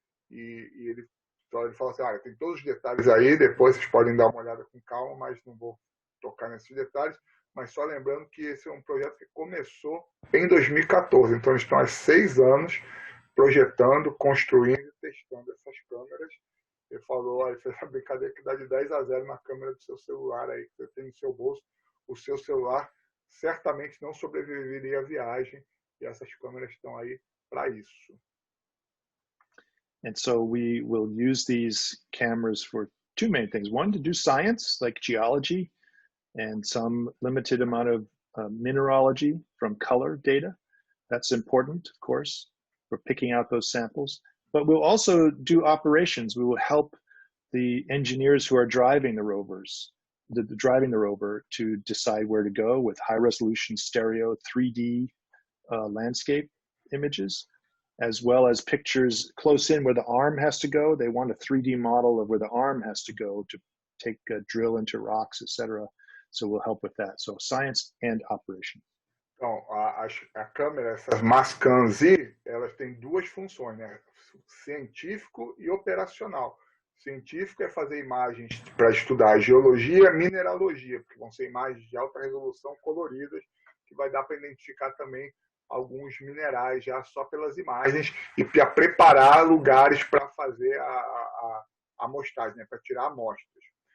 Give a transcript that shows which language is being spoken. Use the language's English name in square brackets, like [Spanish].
[Portuguese] E ele fala assim, tem todos os detalhes aí, depois vocês podem dar uma olhada com calma, mas não vou tocar nesses detalhes, mas só lembrando que esse é um projeto que começou em 2014, então eles estão há 6 anos projetando, construindo e testando essas câmeras. Ele falou, ele fez a brincadeira que dá de 10-0 na câmera do seu celular aí, que você tem no seu bolso. O seu celular certamente não sobreviveria à viagem, e essas câmeras estão aí para isso. [English] And so we will use these cameras for 2 main things. One, to do science, like geology, and some limited amount of mineralogy from color data. That's important, of course, for picking out those samples. But we'll also do operations. We will help the engineers who are driving the rovers, driving the rover, to decide where to go with high-resolution stereo 3D landscape images, as well as pictures close in where the arm has to go. They want a 3D model of where the arm has to go to take a drill into rocks, etc. So we'll help with that. So science and operation. [Portuguese] Então, a câmera, essas Mastcam-Z, elas têm 2 funções, né? Científico e operacional. Científico é fazer imagens para estudar geologia e mineralogia, porque vão ser imagens de alta resolução coloridas, que vai dar para identificar também alguns minerais já só pelas imagens e para preparar lugares para fazer a amostragem, né? Para tirar amostras.